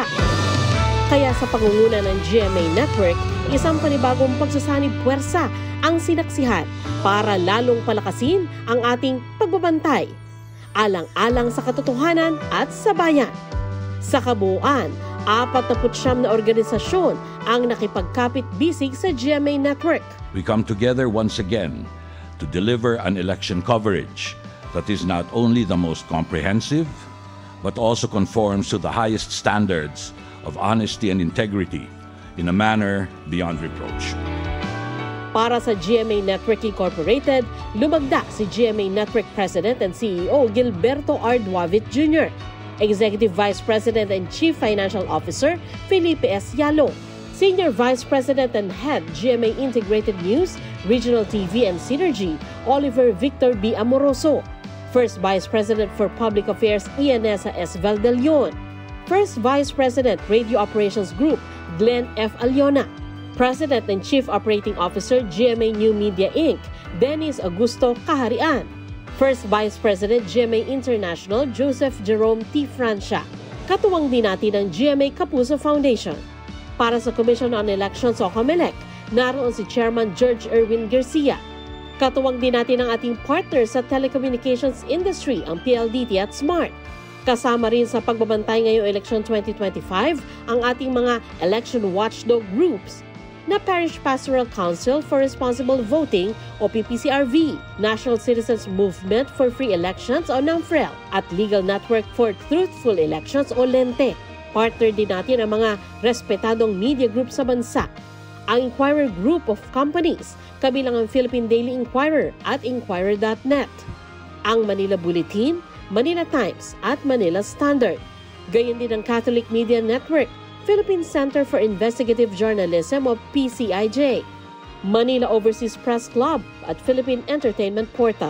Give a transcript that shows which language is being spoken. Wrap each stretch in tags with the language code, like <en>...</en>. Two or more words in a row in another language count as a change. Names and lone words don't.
<tl>Kaya sa pangunguna ng GMA Network, isang panibagong pagsasanib puwersa ang sinaksihan para lalong palakasin ang ating pagbabantay, alang-alang sa katotohanan at sa bayan. Sa kabuuan, 49 na organisasyon ang nakipagkapit-bisig sa GMA Network.</tl> <en>We come together once again to deliver an election coverage that is not only the most comprehensive, but also conforms to the highest standards of honesty and integrity in a manner beyond reproach.</en> <tl>Para sa GMA Network Incorporated, lumagda si GMA Network</tl> <en>President and CEO</en> <tl>Gilberto R.</tl> <en>Duavit Jr., Executive Vice President and Chief Financial Officer Felipe S. Yalo, Senior Vice President and Head GMA Integrated News, Regional TV and Synergy, Oliver Victor B. Amoroso, First Vice President for Public Affairs Ianesa S. Valdelion, First Vice President Radio Operations Group Glenn F. Aliona, President and Chief Operating Officer GMA New Media Inc. Dennis Augusto Kaharian, First Vice President GMA International Joseph Jerome T. Francia.</en> <tl>Katuwang din natin ang GMA Kapuso Foundation. Para sa Commission on Elections o COMELEC, naroon si Chairman George Erwin Garcia. Katuwang din natin ang ating partner sa</tl> <en>telecommunications industry,</en> <tl>ang PLDT at Smart. Kasama rin sa pagbabantay ngayong election 2025 ang ating mga</tl> <en>election watchdog groups</en> <tl>na Parish Pastoral Council for Responsible Voting o PPCRV, National Citizens Movement for Free Elections o NAMFREL, at Legal Network for Truthful Elections o LENTE. Partner din natin ang mga respetadong</tl> <en>media group</en> <tl>sa bansa, ang Inquirer Group of Companies, kabilang ang Philippine Daily Inquirer at Inquirer.net, ang Manila Bulletin, Manila Times at Manila Standard. Gayon din ang Catholic Media Network, Philippine Center for Investigative Journalism o PCIJ, Manila Overseas Press Club at Philippine Entertainment Portal.</tl>